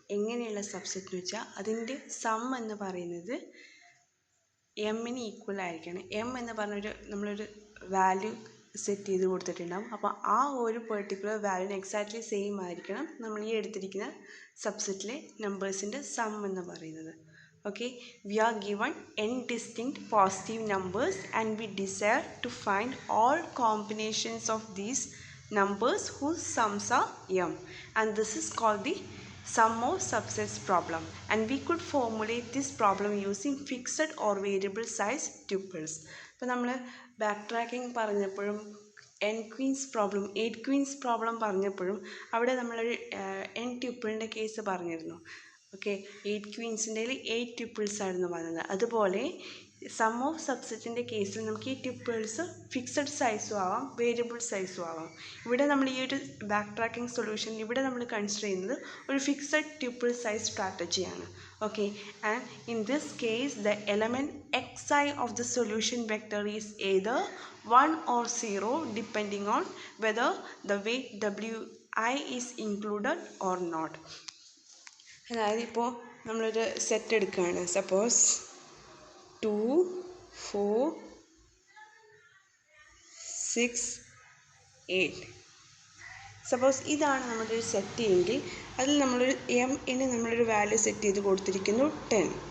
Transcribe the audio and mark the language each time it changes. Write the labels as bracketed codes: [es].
[ml] എങ്ങനെയുള്ള സബ്സെറ്റ് എന്ന് വെച്ചാൽ അതിൻ്റെ സം എന്ന് പറയുന്നത് എമ്മിന് ഈക്വൽ ആയിരിക്കണം. എം എന്ന് പറഞ്ഞൊരു നമ്മളൊരു വാല്യൂ സെറ്റ് ചെയ്ത് കൊടുത്തിട്ടുണ്ടാകും. അപ്പോൾ ആ ഒരു പെർട്ടിക്കുലർ വാല്യൂന് എക്സാക്ട്ലി സെയിം ആയിരിക്കണം നമ്മൾ ഈ എടുത്തിരിക്കുന്ന സബ്സെറ്റിലെ നമ്പേഴ്സിൻ്റെ സം എന്ന് പറയുന്നത്. [en] Okay, we are given n distinct positive numbers and we desire to find all combinations of these numbers whose sums are m, and this is called the sum of subsets problem, and we could formulate this problem using fixed or variable size tuples. [ml] അപ്പോൾ നമ്മൾ back tracking പറഞ്ഞപ്പോഴും n Queen's problem 8 Queen's problem പറഞ്ഞപ്പോഴും അവിടെ നമ്മളൊരു n ട്യൂപ്പിളിൻ്റെ case പറഞ്ഞിരുന്നു. Okay, 8 ക്വീൻസിൻ്റെ 8 tuples ആയിരുന്നു പറഞ്ഞത്. അതുപോലെ സം ഓഫ് സബ്സെറ്റിൻ്റെ കേസിൽ നമുക്ക് ഈ ട്യൂപ്പിൾസ് ഫിക്സഡ് സൈസും ആവാം, വേരിയബിൾ സൈസും ആവാം. ഇവിടെ നമ്മൾ ഈ ഒരു ബാക്ക് ട്രാക്കിംഗ് സൊല്യൂഷനിൽ ഇവിടെ നമ്മൾ കൺസിഡർ ചെയ്യുന്നത് ഒരു fixed tuple size സ്ട്രാറ്റജിയാണ്. [en] Okay, and in this case the element xi of the solution vector is either 1 or 0 depending on whether the weight wi is included or not. [ml] അതായത് ഇപ്പോൾ നമ്മളൊരു set എടുക്കുകയാണ്. Suppose 2 4 6 8. Suppose ഇതാണ് നമ്മുടെ ഒരു set എങ്കിൽ അതിൽ നമ്മളൊരു എമ്മിന് നമ്മളൊരു വാല്യൂ സെറ്റ് ചെയ്ത് കൊടുത്തിരിക്കുന്നു 10.